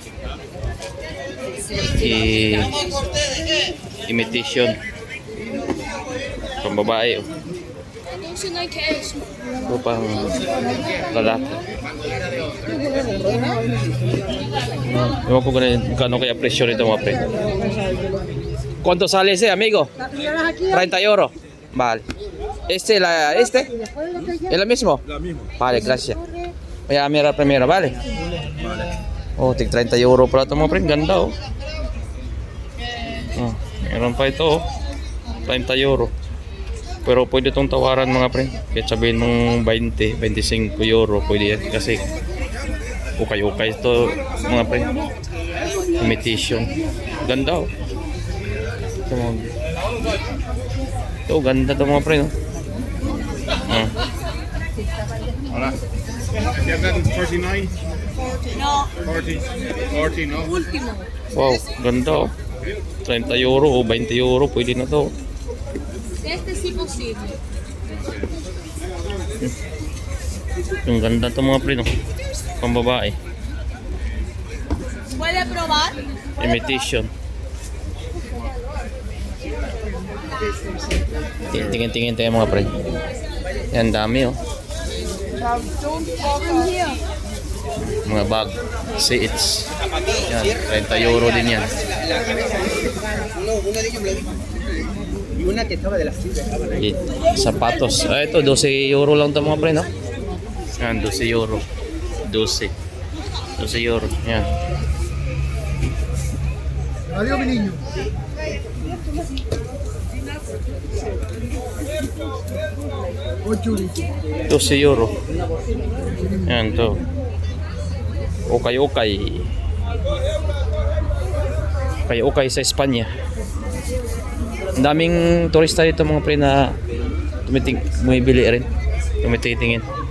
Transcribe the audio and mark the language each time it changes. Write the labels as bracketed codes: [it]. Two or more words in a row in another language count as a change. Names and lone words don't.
[tl] Imitation. Pang babae, oh. Ito pang lalaki. Ewan ko kung kaya presyo nito mga pre. [es] ¿Cuánto sale ese, amigo? 30 euro. Vale. ¿Es el mismo? La misma. Vale, gracias. Voy a mirar primero, ¿vale? [tl] Oh, tig 30 euro pala ito mga pre. Ganda, oh. Oh, meron pa ito, oh. 30 euro. Pero pwede itong tawaran mga pre. Kahit sabihin mong 20, 25 euro. Pwede yan kasi ukay-ukay ito mga pre. Imitation. Ganda, oh. Ito, ganda ito mga pre, no? [es] Hola. [en] You have that in 39? [es] No, 40, no? último. [tl] Wow, ganda, oh. 30 euro o 20 euro. Pwede na to. [es] Este sí posible. [tl] Yung ganda ito mga pre, no? Pang babae. [es] ¿Puede probar? [tl] Imitation. Tingin-tingin tayo mga pre. Yan, dami, oh. [en] From here. [tl] Mga bag. Seats. Yan, 30 euro din yan. [es] Una de ellos me lo dijo. Y una que estaba de las sillas. [tl] Sapatos. Ito, 12 euro lang ito mga pre, no? Yan, 12 euro. 12 euro. Yan. [es] Adiós, mi niño. [tl] 12 euro. Yan to. Ukay-ukay. Ukay-ukay sa Espanya. Ang daming turista dito mga pre na bumibili rin. Tumititingin.